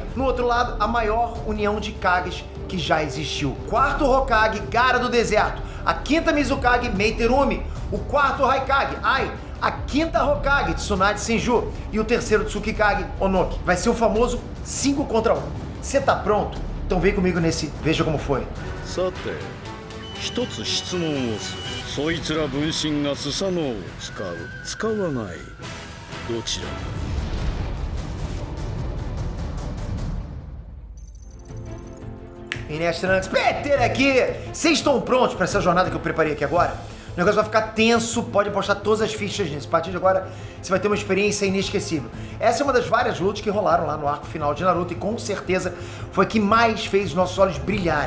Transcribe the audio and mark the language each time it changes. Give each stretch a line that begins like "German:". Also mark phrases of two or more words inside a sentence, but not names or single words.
Portuguese: No outro lado, a maior união de Kages que já existiu. Quarto Hokage, Gaara do Deserto. A quinta Mizukage, Meiterumi. O quarto Raikage, Ai. A quinta Hokage, Tsunade Senju, e o terceiro Tsukikage, Onoki. Vai ser o famoso 5 contra 1. Você tá pronto? Então vem comigo nesse Veja Como Foi.
Japanese: さて、一つ質問をする。そいつら分身がスサノオを使う、使わない。どちらか。
Portuguese: Trunks, Peter aqui! Vocês estão prontos para essa jornada que eu preparei aqui agora? O negócio vai ficar tenso, pode apostar todas as fichas nisso. A partir de agora, você vai ter uma experiência inesquecível. Essa é uma das várias lutas que rolaram lá no arco final de Naruto e com certeza foi a que mais fez os nossos olhos brilharem.